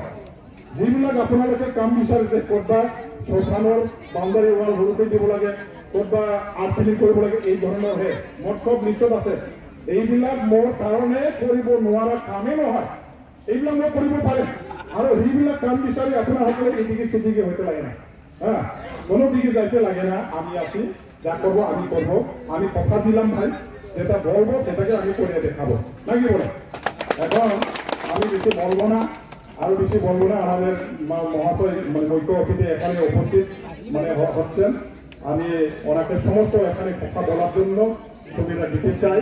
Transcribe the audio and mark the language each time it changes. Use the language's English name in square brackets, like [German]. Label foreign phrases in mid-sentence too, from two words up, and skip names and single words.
[Assamese] যিবিলাক আপোনালোকে কাম বিচাৰিছে, ক'ৰবাত শ্মশানৰ [English] boundary wall [Assamese] সৰুকৈ দিব লাগে, ক'ৰবাত [English] art filling [Assamese] কৰিব লাগে, এই ধৰণৰহে মোৰ [English] sub list [Assamese] আছে। এইবিলাক মোৰ কাৰণে কৰিব নোৱাৰা কামেই নহয়, এইবিলাক মই কৰিব পাৰিম। আৰু সেইবিলাক কাম বিচাৰি আপোনাসকলে এদিকে সেদিকে হইতে লাগে না, হ্যাঁ, কোনো দিকে যাইতে লাগে না। [Bangla] আমি আছি, যা করবো আমি করবো, আমি কথা দিলাম ভাই, যেটা বলবো সেটাকে আমি করে দেখাবো, নাকি বলে? এখন আমি বেশি বলবো না, আরো বেশি বলবো না। আমাদের মহাশয় মুখ্য অতিথি এখানে উপস্থিত হচ্ছেন, আমি ওনাকে সমস্ত এখানে কথা বলার জন্য সুবিধা দিতে চাই।